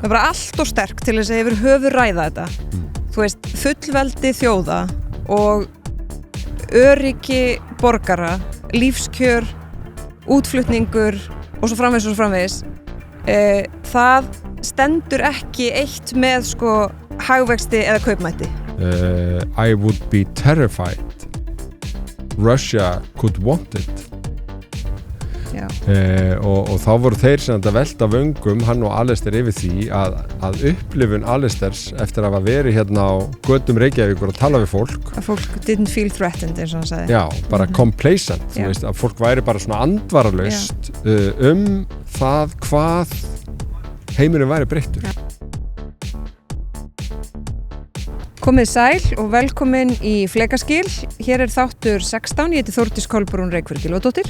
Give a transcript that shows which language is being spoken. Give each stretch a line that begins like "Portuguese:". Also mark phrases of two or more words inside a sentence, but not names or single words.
Icelandic: Það er bara allt of sterk til þess að yfir höfuð ræða þetta. Þú veist, fullveldi þjóða og öryggi borgara, lífskjör, útflutningur og svo framvegis. Það stendur ekki eitt með sko hagvexti eða kaupmætti.
English: I would be terrified. Russia could want it.
Icelandic: Já. Og þá voru þeir sem þetta velta vöngum, hann og Alistair yfir því að upplifun Alistairs eftir að hafa verið hérna á götum Reykjavíkur og tala við fólk. Að fólk
English: didn't feel threatened
Icelandic: eins og hann sagði. Já, bara complacent, þú veist, að fólk væri bara svona andvaralaust það hvað heimurinn væri breyttur. Komið sæl og velkomin í Flekaskil. Hér er þáttur 16, ég heiti Þórdís Kolbrún Reykfjörð Gylfadóttir.